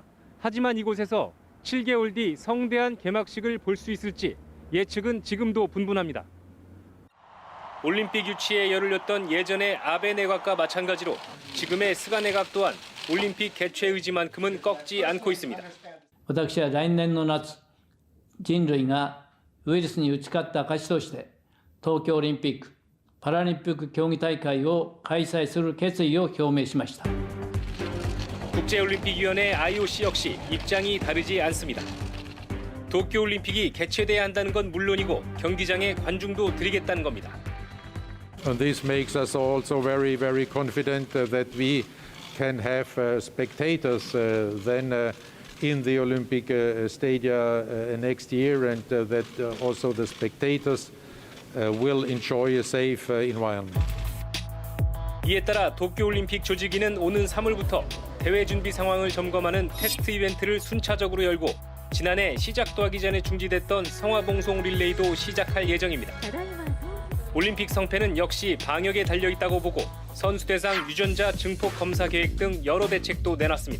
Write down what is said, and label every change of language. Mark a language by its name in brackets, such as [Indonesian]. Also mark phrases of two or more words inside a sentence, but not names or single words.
[Korean] 하지만 이곳에서 7개월 뒤 성대한 개막식을 볼 수 있을지 예측은 지금도 분분합니다. 올림픽 유치에 열을 냈던 예전의 아베 내각과 마찬가지로 지금의 스가 내각 또한 올림픽 개최 의지만큼은 꺾지 않고 있습니다. [Japanese] 私は来年の夏、人類がウイルスに打ち勝った証として東京オリンピック・パラリンピック競技大会を開催する決意を表明しました。 [Korean] 국제올림픽위원회 IOC 역시 입장이 다르지 않습니다. 도쿄올림픽이 개최돼야 한다는 건 물론이고 경기장에 관중도 들이겠다는 겁니다. [English] This makes us also very, very confident that we can have spectators then in the Olympic stadia next year, and that also the spectators will enjoy a safe environment. [Korean] 이에 따라 도쿄올림픽 조직위는 오는 3월부터 대회 준비 상황을 점검하는 테스트 이벤트를 순차적으로 열고 지난해 시작도 하기 전에 중지됐던 성화봉송 릴레이도 시작할 예정입니다. 올림픽 성패는 역시 방역에 달려있다고 보고 선수 대상 유전자 증폭 검사 계획 등 여러 대책도 내놨습니다.